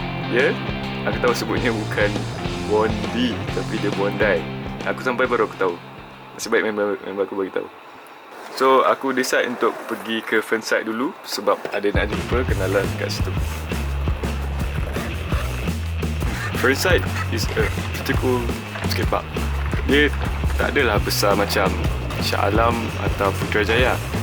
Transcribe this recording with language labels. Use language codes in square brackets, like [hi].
[ms] Ya, aku tahu sebutnya bukan Bondi tapi dia Bondi. Aku sampai baru aku tahu. Nasib baik member aku bagi tahu. So aku decide untuk pergi ke FERNSIDE dulu sebab ada nak jumpa kenalan kat situ. [en] FERNSIDE is a typical skatepark. [ms] Dia tak adalah besar macam Shah Alam atau Putrajaya.